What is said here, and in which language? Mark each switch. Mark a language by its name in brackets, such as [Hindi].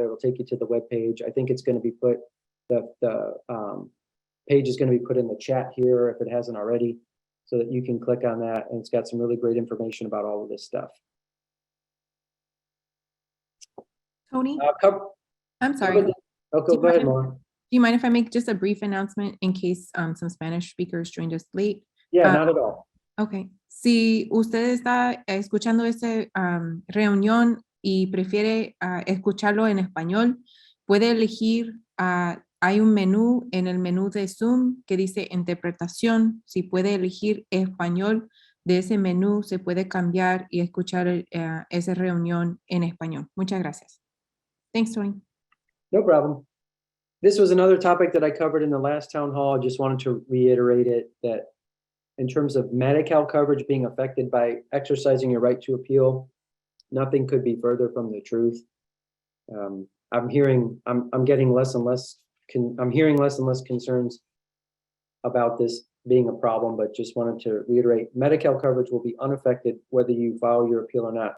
[English] It'll take you to the webpage. I think it's going to be put, the page is going to be put in the chat here if it hasn't already, so that you can click on that. And it's got some really great information about all of this stuff. Tony, I'm sorry. Okay, go ahead, Maura. Do you mind if I make just a brief announcement in case some Spanish speakers joined us late? Yeah, not at all. Ok. [Spanish] Si usted está escuchando esta reunión y prefiere escucharlo en español, puede elegir, hay un menú en el menú de Zoom que dice interpretación. Si puede elegir español, de ese menú se puede cambiar y escuchar esa reunión en español. Muchas gracias. [English] Thanks, Tony. No problem. This was another topic that I covered in the last town hall. I just wanted to reiterate it, that in terms of Medi-Cal coverage being affected by exercising your right to appeal, nothing could be further from the truth. I'm hearing less and less concerns about this being a problem, but just wanted to reiterate, Medi-Cal coverage will be unaffected whether you file your appeal or not.